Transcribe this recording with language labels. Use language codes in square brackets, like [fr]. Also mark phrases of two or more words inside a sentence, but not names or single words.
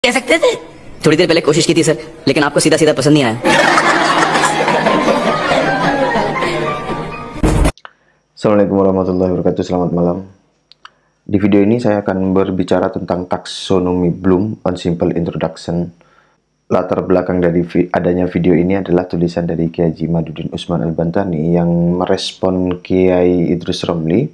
[hi] कह सकते थे। थोड़ी देर पहले कोशिश की थी सर, लेकिन आपको सीधा सीधा पसंद नहीं आया. [ar] السلام عليكم ورحمة الله وبركاته, [id] selamat malam. Di video ini saya akan berbicara tentang taksonomi Bloom, [en] on simple introduction. [id] Latar belakang dari adanya video ini adalah tulisan dari Kiai Haji Madudin Usman Al-Bantani yang merespon Kiai Idrus Romli.